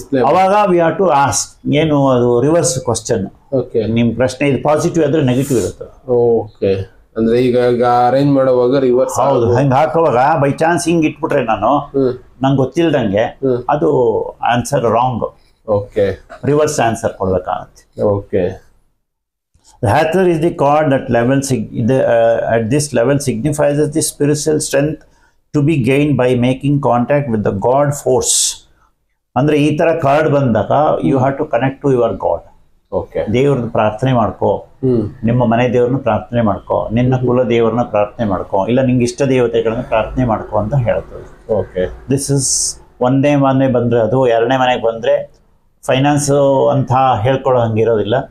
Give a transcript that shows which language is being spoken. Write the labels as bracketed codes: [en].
[kn] ಅವಾಗ [en] we have to ask, [kn] ಏನು ಅದು ರಿವರ್ಸ್ ಕ್ವಶನ್. ನಿಮ್ ಪ್ರಶ್ನೆ ಇದು ಪಾಸಿಟಿವ್ ಆದ್ರೆ ನೆಗೆಟಿವ್ ಇರುತ್ತೆ. ಓಕೆ. ಅಂದ್ರೆ ಈಗ ಅರೇಂಜ್ ಮಾಡುವಾಗ ರಿವರ್ಸ್. ಹೌದು, ಹಂಗೆ ಹಾಕುವಾಗ ಬೈ ಚಾನ್ಸ್ ಹಿಂಗ್ ಇಟ್ಬಿಟ್ರೆ ನಾನು ನಂಗೆ ಗೊತ್ತಿಲ್ದಂಗೆ ಅದು answer wrong. Okay. Reverse answer ಕೊಡ್ಬೇಕಾಗತ್ತೆ. Okay. [en] The Hathor is the card that at this level signifies the spiritual strength to be gained by making contact with the God force. [kn] ಅಂದ್ರೆ ಈ ತರ card ಬಂದಾಗ [en] You have to connect to your god. [kn] ದೇವ್ರನ್ನ ಪ್ರಾರ್ಥನೆ ಮಾಡ್ಕೋ, ನಿಮ್ಮ ಮನೆ ದೇವ್ರನ್ನ ಪ್ರಾರ್ಥನೆ ಮಾಡ್ಕೋ, ನಿನ್ನ ಕುಲ ದೇವ್ರನ್ನ ಪ್ರಾರ್ಥನೆ ಮಾಡ್ಕೋ, ಇಲ್ಲ ನಿಂಗೆ ಇಷ್ಟ ದೇವತೆಗಳನ್ನ ಪ್ರಾರ್ಥನೆ ಮಾಡ್ಕೋ ಅಂತ ಹೇಳ್ತದೆ. ಓಕೆ. [en] this is [kn] 1ನೇ ಮನೆ ಬಂದ್ರೆ ಅದು, 2ನೇ ಮನೆಗೆ ಬಂದ್ರೆ ಫೈನಾನ್ಸ್ ಅಂತ ಹೇಳ್ಕೊಳ್ಳೋ ಹಂಗಿರೋದಿಲ್ಲ.